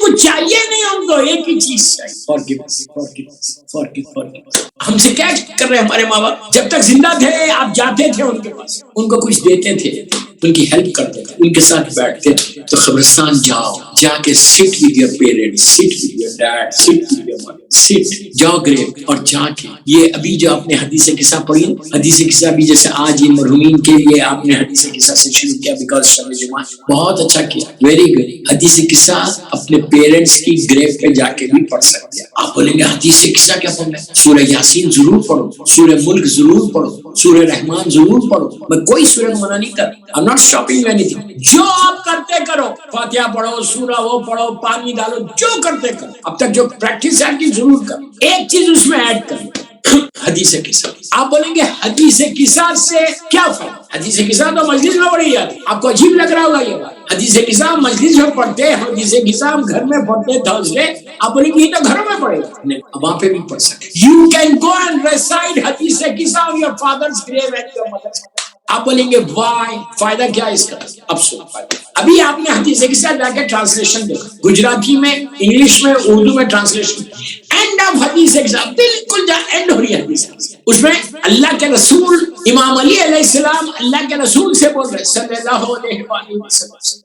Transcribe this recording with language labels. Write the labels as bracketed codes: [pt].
[ur] کچھ چاہیے نہیں ان کو، ایک ہی چیز چاہیے، [en] forgiveness, forgiveness, forgiveness. [ur] ہم سے کیا کر رہے ہیں ہمارے ماں باپ؟ جب تک زندہ تھے آپ جاتے تھے ان کے پاس، ان کو کچھ دیتے تھے، ان کی ہیلپ کرتے تھے، ان کے ساتھ بیٹھتے تھے. تو قبرستان جاؤ، جا کے [en] sit with your parents, sit with your dad, sit with your mother, sit. [ur] جاؤ گریب اور جا کے یہ ابھی جو آپ نے حدیث قصہ پڑھی، حدیث قصہ بھی جیسے آج یہ مرحومین کے لیے آپ نے حدیث قصہ سے شروع کیا بیکاز شب جمعہ، بہت اچھا کیا، [en] Very good. [ur] حدیث قصہ اپنے پیرنٹس کی گریب پہ جا کے بھی پڑھ سکتے ہیں. آپ بولیں گے حدیث قصہ کیا پڑھنا ہے؟ سورہ یاسین ضرور پڑھو، سورہ ملک ضرور پڑھو، سورہ رحمان ضرور پڑھو. میں کوئی سورہ منع نہیں کرتا. [en] I'm not stopping anything. [ur] جو آپ کرتے کرو، فاتحہ پڑھو، سورہ وہ پڑھو، پانی ڈالو، جو کرتے کرو. اب تک جو پریکٹس ہے کی ضرور کرو. ایک چیز اس میں ایڈ کرو، حدیث قصہ. آپ بولیں گے حدیث قصہ سے کیا فائدہ؟ حدیث قصہ تو مجلس میں پڑھی جاتی. آپ کو عجیب لگ رہا ہوگا یہ بات. حدیث قصہ مجلس میں پڑھتے ہیں، حدیث قصہ ہم گھر میں پڑھتے تھرسڈے. آپ بولیں گے یہ تو گھروں میں پڑھے گا. نہیں، وہاں پہ بھی پڑھ سکتے. [en] You can go and recite hadith kisa on your father's grave and your mother's grave. [ur] آپ بولیں گے وائی، فائدہ کیا ہے اس کا؟ اب سنو فائدہ. ابھی آپ نے حدیث قصہ جا کے ٹرانسلیشن دیکھا، گجراتی میں، انگلش میں، اردو میں ٹرانسلیشن. اینڈ آف حدیث قصہ بالکل جہاں اینڈ ہو رہی ہے حدیث قصہ، اس میں اللہ کے رسول امام علی علیہ السلام اللہ کے رسول سے بول رہے صلی اللہ علیہ وآلہ وسلم.